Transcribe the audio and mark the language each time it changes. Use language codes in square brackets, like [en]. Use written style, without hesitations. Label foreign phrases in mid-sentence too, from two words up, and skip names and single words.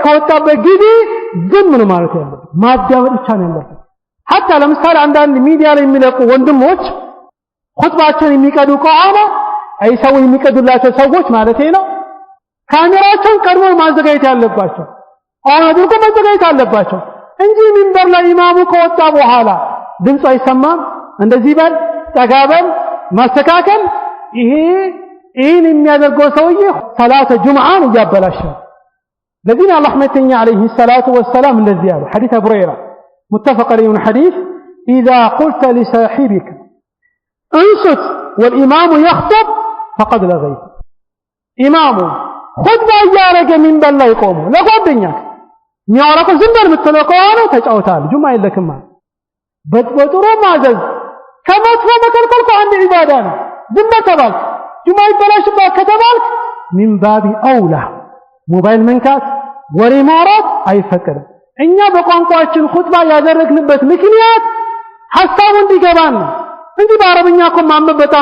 [am] ከወጣበት ጊዜ ዝም ነው ማለት ያለው ማዳመጥ ብቻ ነው ያለው حتى ለምሳሌ አንዳንድ ሚዲያ ላይ የሚለቁ ወንድሞች ኹጥባቸውን የሚቀዱ ከሆነ አይ ሰው የሚቀዱላቸው ሰዎች ማለት ነው ካሜራቸውን ቀድሞ ማዘጋጀት ያለባቸው አድርጎ ማዘጋጀት አለባቸው እንጂ ሚንበር ላይ ኢማሙ ከወጣ በኋላ ድምጽ አይሰማም እንደዚህ በል ተጋበል ማስተካከል ይሄን የሚያደርገው ሰውዬ ሰላተ ጁምዓን ያበላሽ ለዚህ አላህ መተኛ [ar] عليه الصلاه والسلام [am] እንደዚህ ያለው ሐዲስ አቡ ሁረይራ [ar] متفق عليه الحديث اذا قلت لصاحبك انصت والامام يخطب فقد لغيت [am] ኢማሙ ኹጥባ ያረገ ሚንበር ላይ ቆሞ ለጓደኛክ ሚያወራው ዝምበር ምትለው ከሆነ ተጫውታል ጁማ የለክም በጥሩ ማዘዝ ከመጥፎ መከልከል አንድ ዒባዳ ነው ዝምበር ተባል ጁማ ይበላሽባት ከተባል [ar] من باب أولى [am] ሞባይል መንካት ወሬ ማውራት አይፈቀድም እኛ በቋንቋችን ኹጥባ ያደረግንበት ምክንያት ሐሳቡ እንዲገባን ነው እንጂ በአረብኛ እኮ ማንበብ በጣም